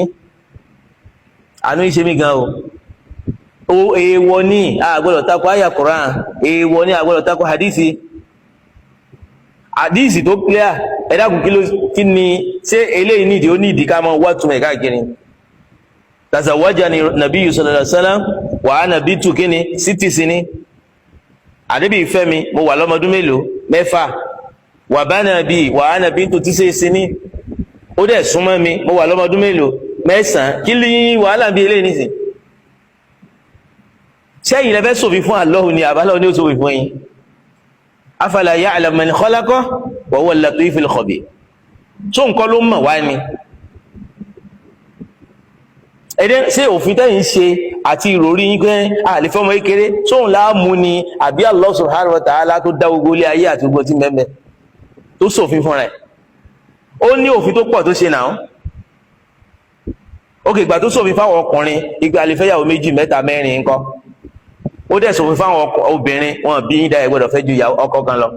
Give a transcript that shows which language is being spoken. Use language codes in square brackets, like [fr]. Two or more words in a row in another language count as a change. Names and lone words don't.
[yo] Àánú yìí ṣe mí gan o. Èèwọ̀ ni a gbọ́dọ̀ tako àyà Quran, èèwọ̀ ni a gbọ́dọ̀ tako hadisi. Hadisi tó clear, ẹ dákun kí ni ṣé eléyìí nídìí ó nídìí ká mọ wá túmọ̀ káàkiri. [ar] تزوجني النبي صلى الله عليه وسلم وأنا بنت kíni 6 sinin. [yo] Ànábì fẹ́ mi, mo wà lọ́mọdún mélòó? 6. [ar] وبنى بي وأنا بنت 9 سنين. [yo] Ó dẹ̀ súnmọ́ mi, mo wà lọ́mọdún mélòó? 9. Kí ni wàhálà bí eléyìí nìsín? Sẹ́yìn lẹ́fẹ́ sòfin fún Allah ni àbálọ́ ní ó sòfin fún yín. [ar] ألا يعلم من خلق وهو اللطيف الخبير. [yo] Tó nǹkan ló mọ̀ wá ni. Ẹ̀dẹ́ ṣé òfin tẹ́yìn ṣe àti ìròrí yín pé àlefẹ́ ọmọ kékeré sóhun láàmú ni àbí [ar] الله سبحانه وتعالى [yo] tó dá gbogbo ilé ayé àti gbogbo tí mẹ́mẹ́ tó sòfin fún rẹ̀. Ó ní òfin tó pọ̀ tó ṣe náà. Ó kè ìgbà tó sòfin fáwọn ọkùnrin, ìgbà àlefẹ́yàwó 2, 3, 4 ńkọ́. Ó dẹ̀ sòfin fáwọn obìnrin, wọn bí yín dá ẹ gbọ́dọ̀ fẹ́ ju ọkọ kan lọ.